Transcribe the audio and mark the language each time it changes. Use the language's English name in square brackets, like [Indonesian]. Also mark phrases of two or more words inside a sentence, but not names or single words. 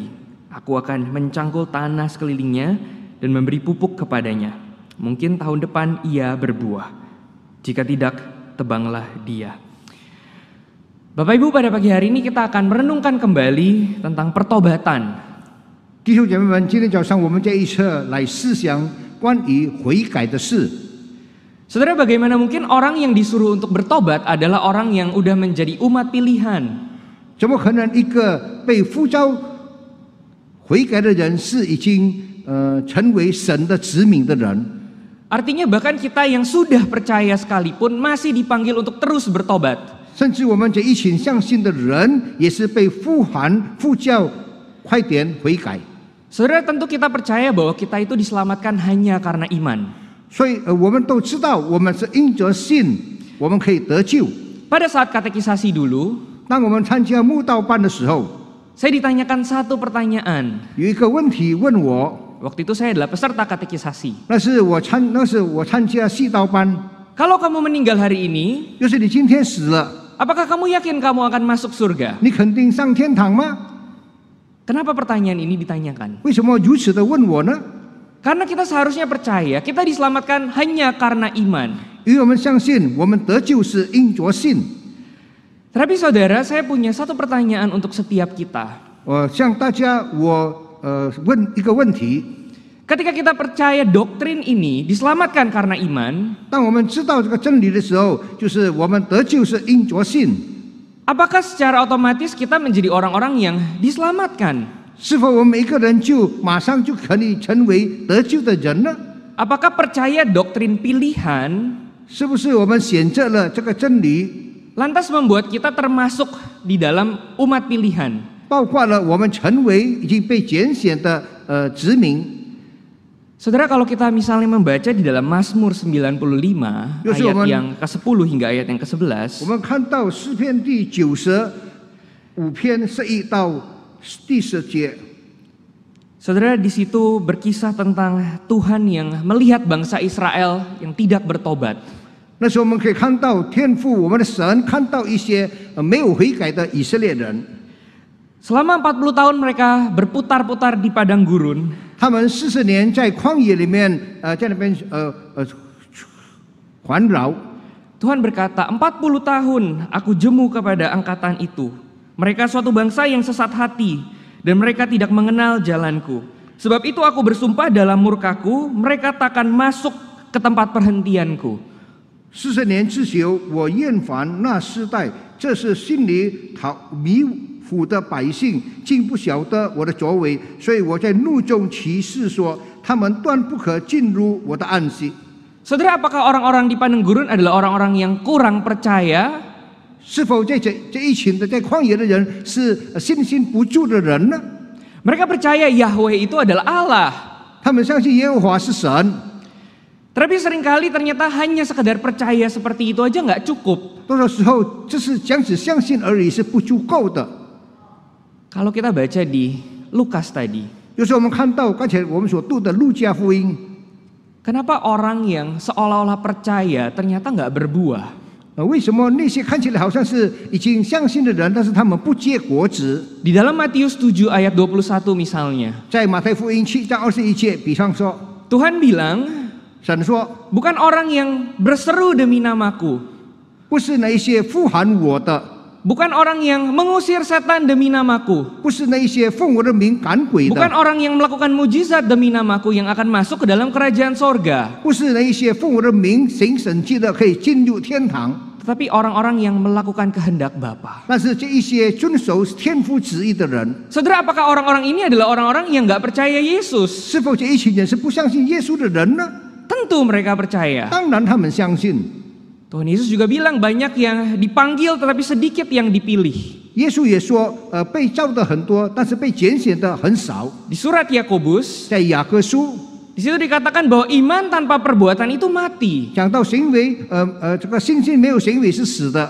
[Indonesian] Aku akan mencangkul tanah sekelilingnya dan memberi pupuk kepadanya. Mungkin tahun depan ia berbuah. Jika tidak, tebanglah dia." Bapak Ibu, pada pagi hari ini kita akan merenungkan kembali tentang pertobatan. [Chinese] 弟兄姐妹们，今天早上我们这一次来思想关于悔改的事。 [Indonesian] Saudara, bagaimana mungkin orang yang disuruh untuk bertobat adalah orang yang udah menjadi umat pilihan? [Chinese] 怎么可能一个被呼召悔改的人是已经成为神的子民的人？ [Indonesian] Artinya bahkan kita yang sudah percaya sekalipun masih dipanggil untuk terus bertobat. [Chinese] 甚至我们这一群相信的人也是被呼叫，快点悔改。 [Indonesian] Saudara, tentu kita percaya bahwa kita itu diselamatkan hanya karena iman. [Chinese] 所以我们都知道，我们是因着信，我们可以得救。 [Indonesian] Pada saat katekisasi dulu, [Chinese] 当我们参加慕道班的时候， [Indonesian] saya ditanyakan satu pertanyaan. [Chinese] 有一个问题问我， [Indonesian] Waktu itu saya adalah peserta katekisasi. [Chinese] 那是我参加系道班， [Indonesian] Kalau kamu meninggal hari ini, [Chinese] 就是你今天死了， [Indonesian] apakah kamu yakin kamu akan masuk surga? [Chinese] 你肯定上天堂吗？ [Indonesian] Kenapa pertanyaan ini ditanyakan? [Chinese] 为什么如此的问我呢？ [Indonesian] Karena kita seharusnya percaya kita diselamatkan hanya karena iman. [Chinese] 因为我们相信，我们得救是因着信。 [Indonesian] Tapi saudara, saya punya satu pertanyaan untuk setiap kita. [Chinese] 向大家问一个问题： [Indonesian] Ketika kita percaya doktrin ini diselamatkan karena iman, [Chinese] 当我们知道这个真理的时候，就是我们得救是因着信。 [Indonesian] apakah secara otomatis kita menjadi orang-orang yang diselamatkan? [Chinese] 是否我们每一个人就马上就可以成为得救的人呢？ [Indonesian] Apakah percaya doktrin pilihan [Chinese] 是不是我们选择了这个真理， [Indonesian] lantas membuat kita termasuk di dalam umat pilihan. [Chinese] 包括了我们成为已经被拣选的子民。 [Indonesian] Saudara, kalau kita misalnya membaca di dalam Mazmur 95 ayat yang ke-10 hingga ayat yang ke-11, [Chinese] 我们看到诗篇第95篇11到第10节。 [Indonesian] Saudara, di situ berkisah tentang Tuhan yang melihat bangsa Israel yang tidak bertobat. [Chinese] 那时候我们可以看到天父我们的神看到一些没有悔改的以色列人， [Indonesian] Selama 40 tahun mereka berputar-putar di padang gurun. [Chinese] 他们40年在旷野里面在那边环绕。 [Indonesian] Tuhan berkata, 40 tahun aku jemu kepada angkatan itu. Mereka suatu bangsa yang sesat hati dan mereka tidak mengenal jalanku. Sebab itu aku bersumpah dalam murkaku, mereka takkan masuk ke tempat perhentianku. [Chinese] 40 年之久，我厌烦那世代，这是心里迷糊的百姓，竟不晓得我的作为，所以我在怒中起誓说，他们断不可进入我的安息。 [Indonesian] Saudara, apakah orang-orang di padang gurun adalah orang-orang yang kurang percaya? [Chinese] 是否这一群的在旷野的人是信心不足的人呢？ [Indonesian] Mereka percaya Yahweh itu adalah Allah. [Chinese] 他们相信耶和华是神， [Indonesian] Tapi seringkali ternyata hanya sekedar percaya seperti itu aja nggak cukup. [Chinese] 多少时候就是只相信而已是不足够的。 [Indonesian] Kalau kita baca di Lukas tadi, [Chinese] 有时候我们看到刚才我们所读的路加福音， [Indonesian] kenapa orang yang seolah-olah percaya ternyata nggak berbuah? [Chinese] 为什么那些看起来好像是已经相信的人，但是他们不结果子？ [Indonesian] Di dalam Matius 7 ayat 21 misalnya, [Chinese] 在马太福音7章21节，比方说， [Indonesian] Tuhan bilang, [Chinese] 神说， [Indonesian] bukan orang yang berseru demi namaku, [Chinese] 不是那一些呼喊我的， [Indonesian] bukan orang yang mengusir setan demi namaku, [Chinese] 不是那一些奉我的名赶鬼 [Indonesian] bukan [Chinese] 的， [Indonesian] orang yang melakukan mujizat demi namaku yang akan masuk ke dalam kerajaan sorga, [Chinese] 不是那一些奉我的名行神迹的可以进入天堂， [Indonesian] tetapi orang-orang yang melakukan kehendak Bapa. [Chinese] 但是这一些遵守天父旨意的人， [Indonesian] Saudara, apakah orang-orang ini adalah orang-orang yang nggak percaya Yesus? [Chinese] 是否这一群人是不相信耶稣的人呢？ [Indonesian] Tentu mereka percaya. [Chinese] 当然他们相信。 [Indonesian] Tuhan Yesus juga bilang banyak yang dipanggil tetapi sedikit yang dipilih. [Chinese] 耶稣也说，被召的很多，但是被拣选的很少。 [Indonesian] Di surat Yakobus, [Chinese] 在雅各书 [Indonesian] di situ dikatakan bahwa iman tanpa perbuatan itu mati. [Chinese] 讲到行为，这个信心没有行为是死的。